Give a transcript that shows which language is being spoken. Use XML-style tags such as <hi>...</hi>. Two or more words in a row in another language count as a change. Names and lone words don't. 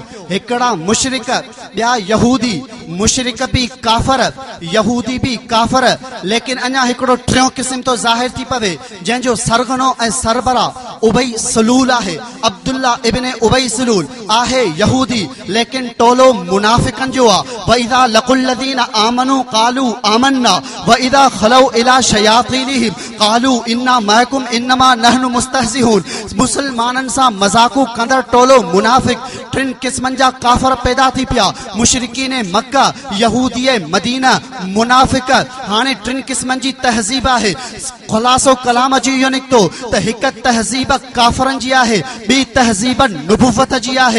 <sd>हिकिड़ा मुशरिक, ॿिया यहूदी। मुशरिक भी काफ़र, यहूदी भी काफ़र, लेकिन अञा हिकिड़ो टियों क़िस्म तो ज़ाहिर थी पवे जंहिंजो सरगनो ऐं सरबरा उबई सलूल आहे। अब्दुल्ला इब्न उबई सलूल आहे यहूदी, लेकिन टोलो मुनाफिकन जो आ।</sd> <ar>وإذا لقوا الذين آمنوا قالوا آمنا وإذا خلوا إلى شياطينهم قالوا إنا معكم إنما نحن مستهزئون.</ar> <sd>मुसलमानन सां मज़ाक़ू कंदड़ टोलो मुनाफिक टिन क़िस्मनि जा काफ़र पैदा थी पिया। मुशरिकीन मक्का, यहूदी मदीना, मुनाफिक। हाणे टिन क़िस्मनि जी तहज़ीब आहे। ख़ुलासो कलाम जी इहो निकितो त हिकु तहज़ीब काफ़रनि जी आहे, ॿी तहज़ीब नुबुवत जी आहे।</sd>